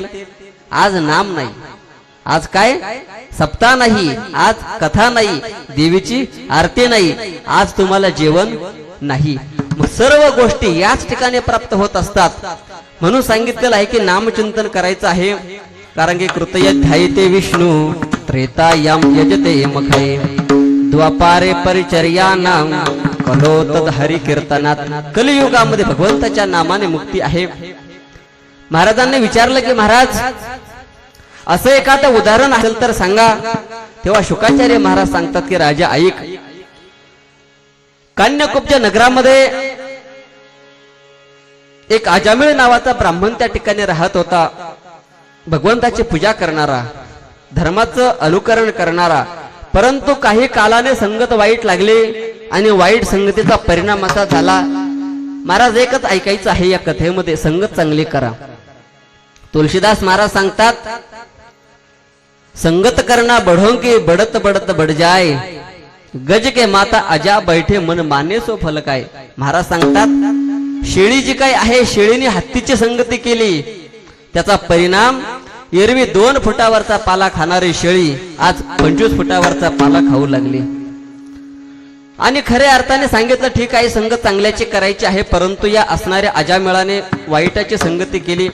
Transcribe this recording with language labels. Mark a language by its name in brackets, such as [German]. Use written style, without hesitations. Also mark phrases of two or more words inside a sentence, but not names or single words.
[Marathi] आज नाम नाही, आज काय सप्ताह नाही, आज कथा नाही, देवीची आरती नाही, आज तुम्हाला जेवण नाही. मग सर्व गोष्टी याच ठिकाणी प्राप्त होत असतात. म्हणून सांगितलेलं आहे की नामचिंतन करायचं आहे. कारण की [Sanskrit] कृतय ध्यायते विष्णू त्रेता याम यजते मखळे, द्वापारे परिचर्या नाम कलो तद हरि कीर्तनात. [Marathi] कलियुगामध्ये भगवंताच्या नामाने मुक्ती आहे. महाराजांनी विचारलं की महाराज असं एखादं उदाहरण असेल तर सांगा. तेव्हा शुकाचार्य महाराज सांगतात की राजा ऐक. कान्यकुब्ज नगरामध्ये एक अजामिळ नावाचा ब्राह्मण त्या ठिकाणी राहत होता. भगवंताची पूजा करणारा, धर्माचं अनुकरण करणारा. परंतु काही कालाने संगत वाईट लागली आणि वाईट संगतीचा परिणाम असा झाला. महाराज एकच ऐकायचं आहे या कथेमध्ये, संगत चांगली करा. [Hindi] तुलसीदास [Marathi] महाराज सांगतात [Hindi] संगत करना बढ़ों की बढ़त बढ़त बढ़ जाए, गज के माता अजा बैठे मन माने सो फल काय. [Marathi] महाराज सांगतात शेळी जी काय आहे, शेळीने हत्तीची संगती केली, त्याचा परिणाम एरवी 2 फुटावरचा पाला खाणारी शेळी आज 25 फुटावरचा पाला खाऊ लागली. आणि खऱ्या अर्थाने सांगितलं ठीक आहे संगत चांगल्याची करायची आहे, परंतु या असणाऱ्या अजामेळाने वाईटाची संगती केली.